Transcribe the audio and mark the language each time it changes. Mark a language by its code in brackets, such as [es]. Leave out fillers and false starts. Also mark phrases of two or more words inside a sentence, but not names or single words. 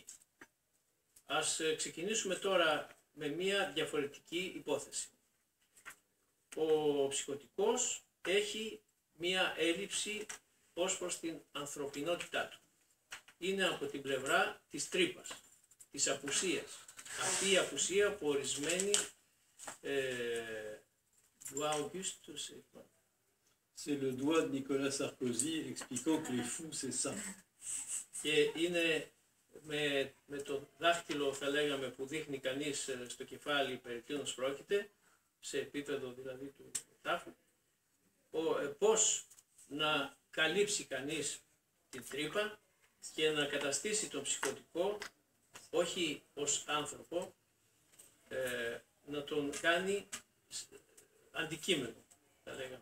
[el] Ας ξεκινήσουμε τώρα με μία διαφορετική υπόθεση. Ο ψυχοτικός έχει μία έλλειψη ως προς την ανθρωπινότητά του. Είναι από την πλευρά της τρύπας, της απουσίας. Αυτή η απουσία που ορισμένη [fr] c'est le doigt de Nicolas Sarkozy expliquant que les fous, c'est ça. [el] Και είναι με το δάχτυλο, θα λέγαμε, που δείχνει κανείς στο κεφάλι περί τίνος πρόκειται, σε επίπεδο δηλαδή του τάφου, πώς να καλύψει κανείς την τρύπα και να καταστήσει τον ψυχοτικό όχι ως άνθρωπο, να τον κάνει αντικείμενο, θα λέγαμε.